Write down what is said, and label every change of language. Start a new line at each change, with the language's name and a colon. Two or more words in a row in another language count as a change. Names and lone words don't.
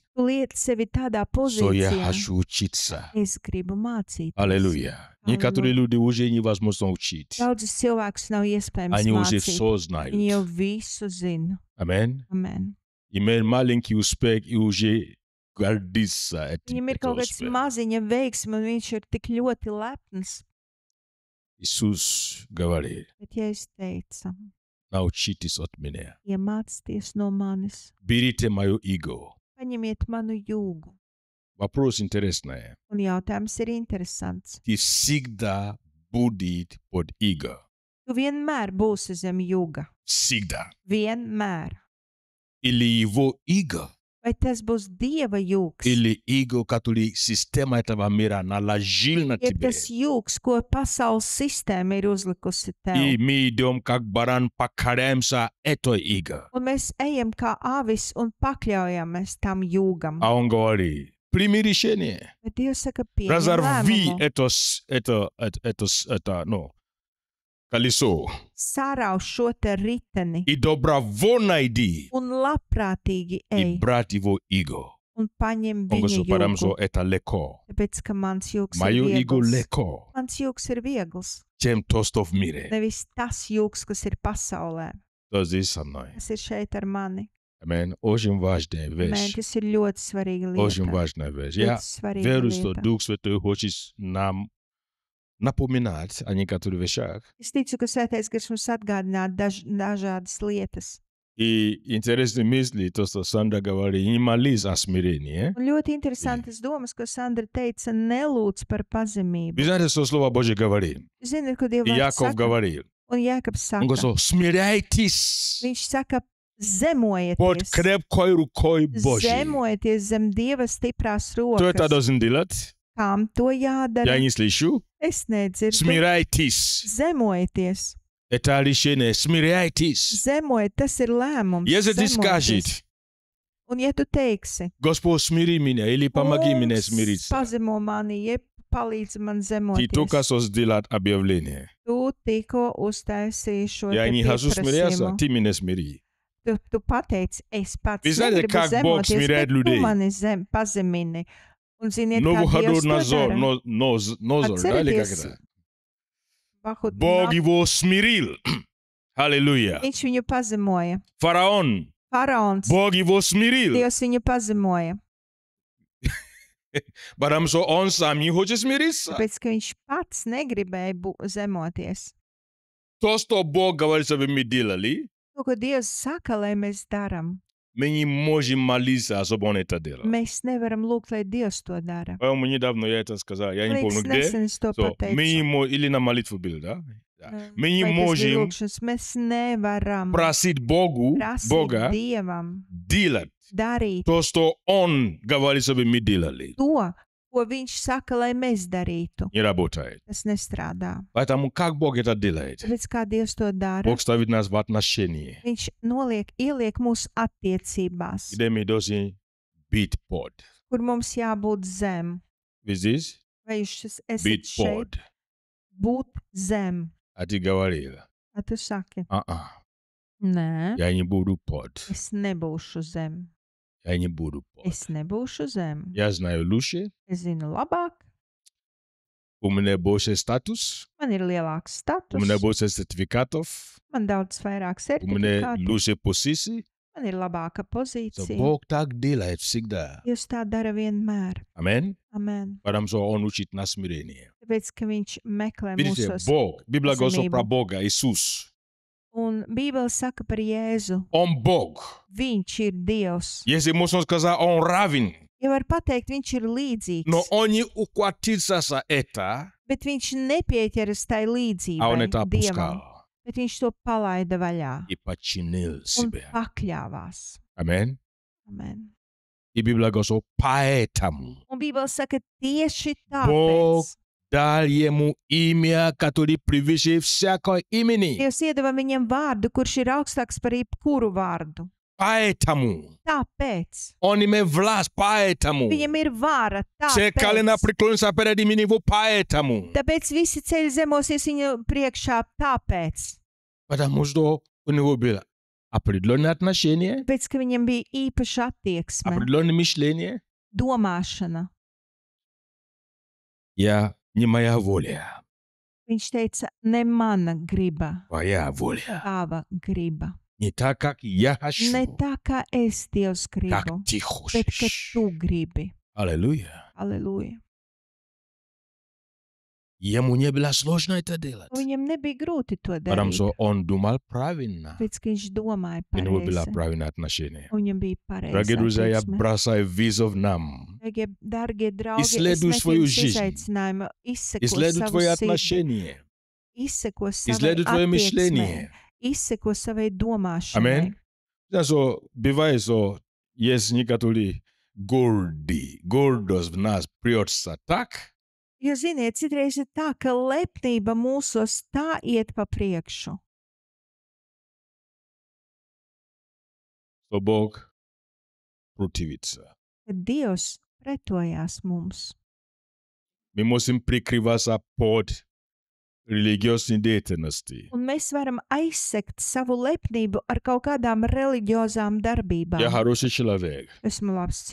Latvian: Tu lieti sevi tādā
Russian: что я
Latvian: pozīcijā.
Russian: хочу учиться.
Latvian: Es gribu mācīties.
Russian: Аллилуйя. Некоторые люди уже невозможно учить.
Latvian: Daudzus cilvēkus nav iespējams
Russian: Они уже
Latvian: mācīt.
Russian: все
Latvian: Viņi
Russian: знают.
Latvian: jau visu zina.
Russian: Аминь.
Latvian: Amen.
Russian: Имеет маленький успех и уже гордится этим.
Latvian: Viņam ir kaut kāds maziņa veiksme, un viņš ir tik ļoti lepns.
Russian: Иисус говорит,
Latvian: Bet, ja es teicu,
Russian: научитесь от меня.
Latvian: iemācieties no manis,
Russian: Берите мое иго.
Latvian: paņemiet manu jūgu.
Russian: Вопрос интересный.
Latvian: Un jautājums ir interesants.
Russian: Ты всегда будет под иго.
Latvian: Tu vienmēr būsi zem jūga.
Russian: Всегда.
Latvian: Vienmēr.
Russian: Или его иго,
Latvian: Vai tas būs Dieva jūgs?
Russian: или иго, который система этого мира наложил на
Latvian: Ir
Russian: тебя.
Latvian: tas jūgs, ko pasaules sistēma ir uzlikusi tev.
Russian: И мы идем как баран, покоряемся этой иго.
Latvian: Un mēs ejam kā avis un pakļaujamies tam jūgam.
Russian: А он говорит, прими решение.
Latvian: Bet Dievs saka, pieņem
Russian: Разорви
Latvian: lēmumu.
Russian: это колесо.
Latvian: Sārauž šo te riteni
Russian: И добровольно иди.
Latvian: un labprātīgi
Russian: И
Latvian: ej
Russian: брать его иго.
Latvian: un paņem
Russian: Он
Latvian: viņa
Russian: говорит, потому что
Latvian: jūgu.
Russian: это легко.
Latvian: Tāpēc, ka mans jūgs ir
Russian: Мое иго
Latvian: viegls.
Russian: легко,
Latvian: Mans jūgs ir viegls.
Russian: чем то, что в мире.
Latvian: Nevis tas jūgs, kas ir pasaulē,
Russian: То здесь со мной.
Latvian: kas ir šeit ar mani.
Russian: Amen. Очень важная
Latvian: Mē,
Russian: вещь.
Latvian: tas ir ļoti svarīga
Russian: Очень
Latvian: lieta.
Russian: важная вещь.
Latvian: Ļoti
Russian: Я
Latvian: svarīga
Russian: верю, что
Latvian: lieta.
Russian: Дух Святой хочет нам напоминать о некоторых вещах.
Latvian: Es ticu, ka Svētais Gars mums atgādināt dažādas lietas.
Russian: И интересные мысли, то, что Сандра говорит, не молись о смирении.
Latvian: Un ļoti interesantas domas, ko Sandra teica, nelūdz par pazemību.
Russian: Вы знаете, что Слово Божье говорит?
Latvian: Ziniet, ko Dieva
Russian: И
Latvian: vārds
Russian: Яков
Latvian: saka?
Russian: говорил.
Latvian: Un Jēkabs
Russian: Он
Latvian: saka,
Russian: говорит, смиряйтесь.
Latvian: viņš saka,
Russian: Под
Latvian: Zemojieties!
Russian: крепкой рукой Божьей.
Latvian: Zemojieties zem Dieva stiprās
Russian: Кто это
Latvian: rokas!
Russian: должен делать?
Latvian: Kam to
Russian: Я
Latvian: jādara?
Russian: не слышу.
Latvian: Es nedzirdu.
Russian: Смиряйтесь.
Latvian: Zemojieties!
Russian: Это решение. Смиряйтесь.
Latvian: Zemojiet, tas ir lēmums.
Russian: Если ты
Latvian: Zemojieties.
Russian: скажешь,
Latvian: Un ja tu teiksi,
Russian: Господь, смири меня или помоги мне
Latvian: Kungs,
Russian: смириться,
Latvian: pazemo mani, jeb palīdzi man
Russian: ты только
Latvian: zemoties,
Russian: что сделал объявление.
Latvian: tu tikko uztaisīji šo
Russian: Я
Latvian: te
Russian: не хочу смиряться,
Latvian: pieprasījumu.
Russian: ты меня смири.
Latvian: Tu pateici, es pats
Russian: Вы знаете,
Latvian: negribu
Russian: как Бог
Latvian: zemoties,
Russian: смиряет
Latvian: bet tu
Russian: людей?
Latvian: mani pazemini. Un ziniet, kā
Russian: Новоходор
Latvian: Dievs to
Russian: Назор,
Latvian: dara?
Russian: Нозор, да, или как
Latvian: Atcerieties,
Russian: это? Bahut Бог Nab- его смирил. Аллилуйя.
Latvian: Viņš viņu pazemoja.
Russian: Фараон,
Latvian: Faraons,
Russian: Бог его смирил.
Latvian: Dievs viņu pazemoja,
Russian: Потому что он сам не хочет смириться.
Latvian: tāpēc, ka viņš pats negribēja zemoties.
Russian: То, что Бог говорит, чтобы мы делали,
Latvian: To, ko Dievs saka, lai mēs darām,
Russian: мы не можем молиться, чтобы он это делал.
Latvian: mēs nevaram lūgt, lai Dievs to dara.
Russian: По-моему, недавно я это сказал, я не помню
Latvian: Līdz
Russian: где.
Latvian: nesen es to
Russian: So, мы не
Latvian: pateicu.
Russian: можем, или на молитву был, да? Да. Мы не
Latvian: Vai tas bija
Russian: можем
Latvian: lūkšanas? Mēs nevaram
Russian: просить Богу,
Latvian: prasīt
Russian: Бога,
Latvian: Dievam
Russian: делать
Latvian: darīt
Russian: то, что Он говорит, чтобы мы делали.
Latvian: to, ko Viņš saka, lai mēs darītu.
Russian: Не работает.
Latvian: Tas nestrādā.
Russian: Поэтому как Бог это делает?
Latvian: Tāpēc kā Dievs to dara,
Russian: Бог ставит нас в отношении,
Latvian: Viņš ieliek mūsu attiecībās,
Russian: где мы должны быть под.
Latvian: kur mums jābūt zem.
Russian: Вы здесь?
Latvian: Vai jūs esat
Russian: Быть
Latvian: šeit?
Russian: под.
Latvian: Būt zem.
Russian: А ты говорила,
Latvian: Kā tu saki?
Russian: я
Latvian: Nē,
Russian: не буду под.
Latvian: es nebūšu zem.
Russian: Я не буду под.
Latvian: Es nebūšu zem.
Russian: Я знаю лучше,
Latvian: Es zinu labāk,
Russian: у меня больше статус,
Latvian: man ir lielāks
Russian: у меня
Latvian: status,
Russian: больше сертификатов,
Latvian: man daudz vairāk
Russian: у меня
Latvian: certifikātu,
Russian: лучше позиции.
Latvian: man ir labāka
Russian: So,
Latvian: pozīcija.
Russian: Бог так делает всегда.
Latvian: Jūs tā dara vienmēr.
Russian: Amen.
Latvian: Amen.
Russian: Потому что Он учит на смирение.
Latvian: Tāpēc, ka viņš meklē
Russian: Видите,
Latvian: mūsos.
Russian: Бог, Библия говорит
Latvian: pazemību.
Russian: про Бога, Иисус.
Latvian: Un Bībele saka par Jēzu.
Russian: Он Бог.
Latvian: Viņš ir Dievs.
Russian: Если можно сказать, Он равен,
Latvian: Ja var pateikt, viņš ir līdzīgs,
Russian: но Он не ухватился за это,
Latvian: bet viņš nepieķeras tai
Russian: а Он это
Latvian: līdzībai Dievam,
Russian: опускал
Latvian: bet viņš to palaida vaļā
Russian: и подчинил
Latvian: un
Russian: себя.
Latvian: pakļāvās.
Russian: Amen.
Latvian: Amen.
Russian: И Библия говорит, что поэтому
Latvian: Un Bībele saka tieši
Russian: Бог
Latvian: tāpēc.
Russian: дал Ему имя, которое превыше всякого имени.
Latvian: Dievs iedeva viņam vārdu, kurš ir augstāks par jebkuru vārdu.
Russian: Поэтому
Latvian: Tāpēc.
Russian: Он имеет власть, поэтому
Latvian: Viņam ir vāra.
Russian: все колено
Latvian: Tāpēc.
Russian: преклонятся перед именем Его, поэтому.
Latvian: Tāpēc visi ceļi zemosies viņa priekšā. Tāpēc.
Russian: Потому что у него было определенное отношение,
Latvian: Tāpēc, ka viņam bija īpaša attieksme,
Russian: определенное мышление.
Latvian: domāšana.
Russian: Я не моя воля,
Latvian: Viņš teica, ne mana griba,
Russian: твоя воля.
Latvian: tava griba.
Russian: Не так, как я хочу,
Latvian: Ne tā kā es Dievs
Russian: как
Latvian: gribu,
Russian: ты
Latvian: bet ka
Russian: хочешь.
Latvian: tu gribi.
Russian: Аллилуйя.
Latvian: Aleluja.
Russian: Ему не было сложно это делать,
Latvian: Viņam nebija grūti to
Russian: потому
Latvian: darīt,
Russian: что он думал правильно.
Latvian: pēc ka viņš domāja
Russian: У него было
Latvian: pareizi.
Russian: правильное отношение.
Latvian: Un viņam bija pareizi.
Russian: Дорогие друзья, я бросаю вызов нам.
Latvian: Dārgie draugi,
Russian: Исследуй
Latvian: es
Russian: свою
Latvian: metu jums
Russian: жизнь.
Latvian: izaicinājumu, izseko
Russian: Исследуй
Latvian: savu
Russian: твои
Latvian: sirdi,
Russian: отношения.
Latvian: izseko savai
Russian: Исследуй твое
Latvian: attieksmei,
Russian: мышление.
Latvian: izseko savai domāšanai.
Russian: Amen. Что бывает, что есть некоторые гордость в нас прется так,
Latvian: Jo, ziniet, citreiz ir tā, ka lepnība mūsos tā iet pa priekšu,
Russian: что Бог противится.
Latvian: ka Dievs pretojās mums.
Russian: Мы можем прикрываться под религиозной деятельностью.
Latvian: Un mēs varam aizsegt savu lepnību ar kaut kādām reliģiozām darbībām.
Russian: Я хороший человек.
Latvian: Esmu labs